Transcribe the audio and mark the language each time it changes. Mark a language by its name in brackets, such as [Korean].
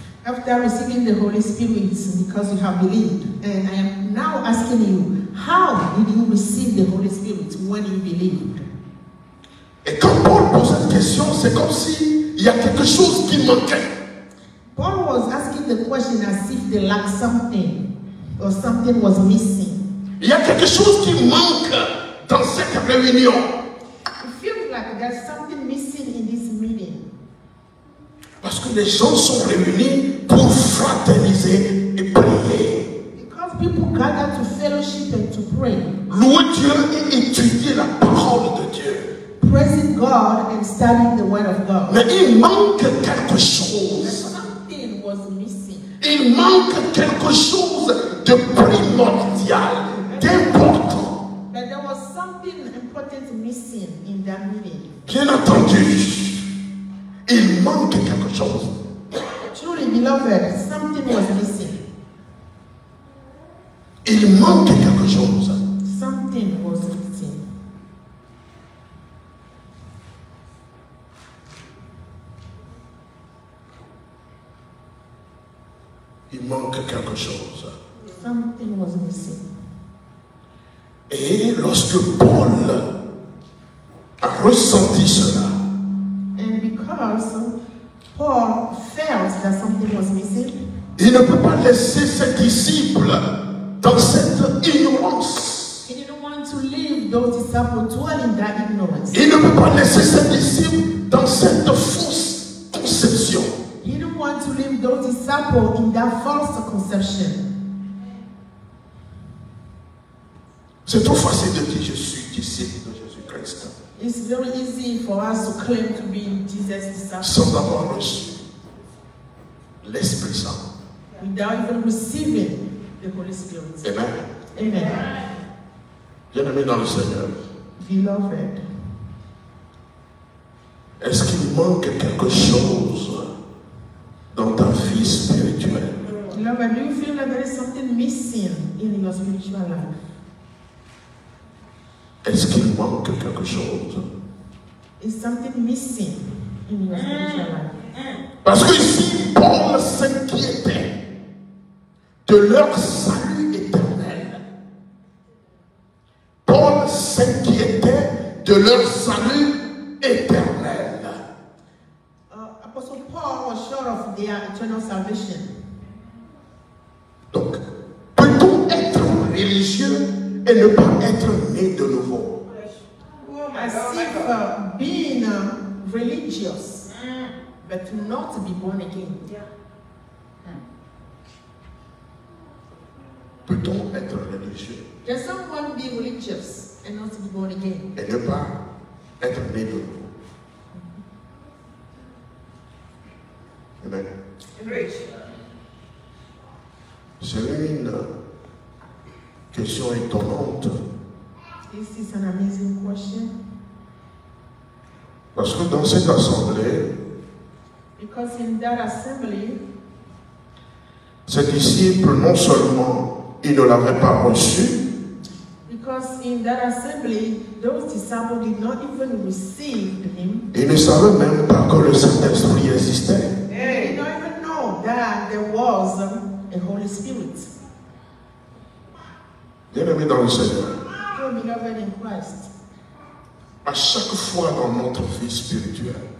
[English] After receiving the Holy Spirit, because you have believed, and I am now asking you, how did you receive the Holy Spirit when you believed? [French] Et quand Paul pose cette question, c'est comme s'il y a quelque chose qui manquait. [English] Paul was asking the question as if they lacked something, or something was missing. [French] Il y a quelque chose qui manque dans cette réunion. [English] It feels like there's something missing in this meeting. [French] Parce que les gens sont réunis pour fraterniser et prier. [English] Because people gather to fellowship and to pray. [French] Louer Dieu et étudier la parole de Dieu. [English] Praising God and studying the Word of God. [French] Mais il manque quelque [English] But [French] chose. [English] something was missing. [French] Il manque quelque chose de primordial, d'important. [English] But there was something important missing in that meeting. [French] Bien entendu, il manque quelque chose. [English] Truly, beloved, something was missing. [French] Il manque quelque chose. [English] Something was missing. [French] Il manque quelque chose. [English] Something was missing. [French] Et lorsque Paul a ressenti cela, [English] And because Paul felt that something was missing. [French] Il ne peut pas laisser ses disciples dans cette ignorance. [English] He didn't want to leave those disciples dwell in that ignorance. [French] Il ne peut pas laisser ses disciples dans cette fausse conception. [English] He didn't want to leave those disciples in that false conception. [French] C'est trop facile de dire je suis disciple de Jésus-Christ [English] It's very easy for us to claim to be Jesus' disciples [French] sans avoir reçu l'Esprit Saint. [English] without even receiving the Holy Spirit. Amen. Amen. [French] Bien-aimé dans le Seigneur, [English] Beloved, [French] est-ce qu'il manque quelque chose dans ta vie spirituelle? [English] beloved, do you feel like there is something missing in your spiritual life? [French] Est-ce qu'il manque quelque chose? [English] Is something missing in your spiritual life? [French] Parce que ici, Paul s'inquiétait de leur salut éternel. Paul s'inquiétait de leur salut éternel. [English] Apostle Paul was sure of their eternal salvation. [French] Donc, peut-on être religieux et ne pas être né de nouveau? [English] As if being religious, but not to be born again. [French] Peut-on être religieux [English] Can someone be religious and not to be born again? [French] et ne pas être né de nouveau? Amen. C'est une question étonnante. [English] This is an amazing question. [French] Parce que dans cette assemblée, [English] Because in that assembly, [French] ces disciples, non seulement ils ne l'avaient pas reçu, [English] because in that assembly, those disciples did not even receive him. [French] ils ne savaient même pas que le Saint-Esprit existait. [English] They did not even know that there was a Holy Spirit. [French] Bien-aimés dans le Seigneur, [English] So beloved in Christ, [French] à chaque fois dans notre vie spirituelle,